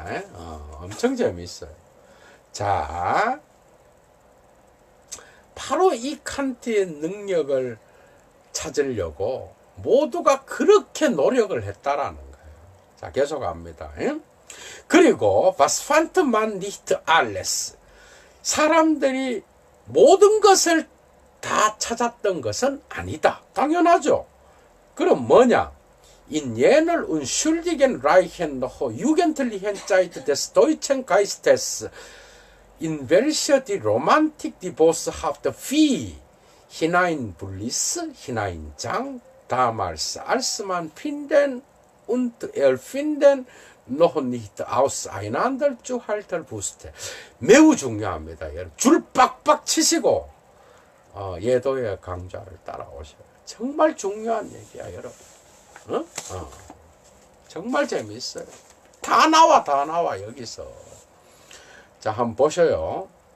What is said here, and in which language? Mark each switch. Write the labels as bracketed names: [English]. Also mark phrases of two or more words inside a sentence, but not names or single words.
[Korean] 엄청 재미있어요. 자, 바로 이 칸트의 능력을 찾으려고 모두가 그렇게 노력을 했다라는 거예요. 자, 계속합니다. 그리고 [German] was fand man nicht alles. [Korean] 사람들이 모든 것을 다 찾았던 것은 아니다. 당연하죠. 그럼 뭐냐? [German] In jener unschuldigen Reichen noch jugendlichen Zeit des deutschen Geistes, in welcher die Romantik die boshafte Vieh hineindrang, damals als man finden und erfinden noch nicht auseinanderzuhalten wusste. [Korean] 매우 중요합니다. 줄 빡빡 치시고 예도의 강좌를 따라오셔요. 정말 중요한 얘기야, 여러분. 정말 재미있어요. 다 나와 여기서. 자, 한번 보셔요.